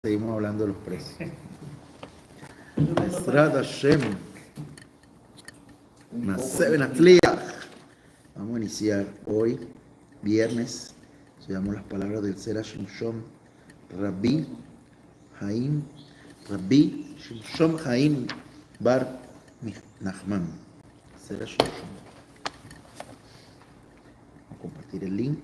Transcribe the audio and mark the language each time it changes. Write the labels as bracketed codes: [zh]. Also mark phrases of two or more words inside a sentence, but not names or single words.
[es] Seguimos hablando de los precios. [he] עזרת השם. [es] Vamos a iniciar hoy, viernes. Llevamos las palabras del Zera Shimshon Rabbi Shimshon Haim Bar Nachman. Zera Shimshon. Vamos a compartir el link.